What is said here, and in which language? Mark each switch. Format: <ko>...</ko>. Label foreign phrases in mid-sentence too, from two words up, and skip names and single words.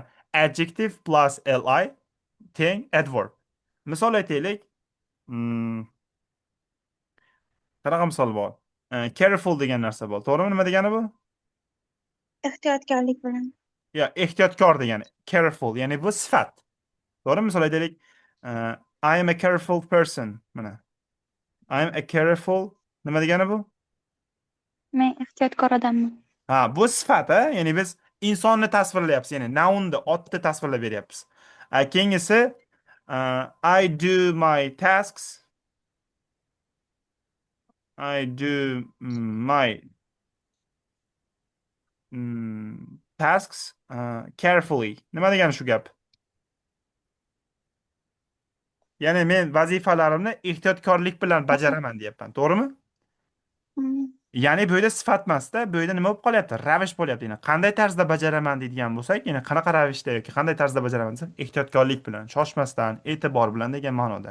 <en>Adjective plus</en> <uz>li teng</uz> <en>adverb.</en> <uz>Misol aytaylik, mm, qanaqa misol bor? Careful degan narsa bor. To'g'rimi? Nima degani bu? Ehtiyotkorlik bilan. Ya, ehtiyotkor degani. Careful, ya'ni bu sifat. To'g'rimi? Misol aytaylik,</uz> <en>I am a careful person. Mana. I am a careful,</en> <uz>nima degani bu? Men ehtiyotkor odamman. Ha, bu sifat, ya'ni biz insonni tasvirlayapmiz, ya'ni nounni, otni tasvirlab beryapmiz.</uz> <en>Keyingisi I do my tasks. I do my tasks carefully.</en> <uz>Nima degani shu gap? Ya'ni men vazifalarimni ehtiyotkorlik bilan bajaraman deyapman, to'g'rimi? Mm, Ya'ni bu yerda sifat emasda, bu yerda nima bo'lib qolyapti? Ravish bo'lyapti. Ya'ni qanday tarzda bajaraman deydigan bo'lsak, ya'ni qanaqa ravishda yoki qanday tarzda bajaraman desak, ehtiyotkorlik bilan, shoshmasdan, e'tibor bilan degan ma'noda.</uz>